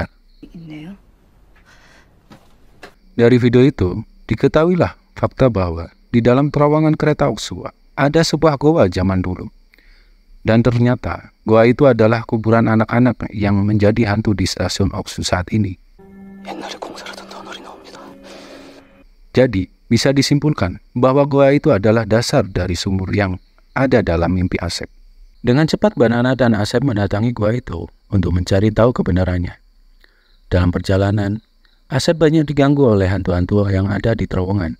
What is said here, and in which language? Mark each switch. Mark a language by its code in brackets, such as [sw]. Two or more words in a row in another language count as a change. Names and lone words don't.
[ko] 있네요. [id] Dari video itu, diketahuilah fakta bahwa di dalam terowongan kereta Oksu ada sebuah goa zaman dulu. Dan ternyata, goa itu adalah kuburan anak-anak yang menjadi hantu di stasiun Oksu saat ini. [ko] 옛날에 공사하던 터널이 나옵니다. [id] Jadi, bisa disimpulkan bahwa goa itu adalah dasar dari sumur yang ada dalam mimpi Asep. Dengan cepat Mbak Nana dan Asep mendatangi goa itu untuk mencari tahu kebenarannya. Dalam perjalanan, Asep banyak diganggu oleh hantu-hantu yang ada di terowongan.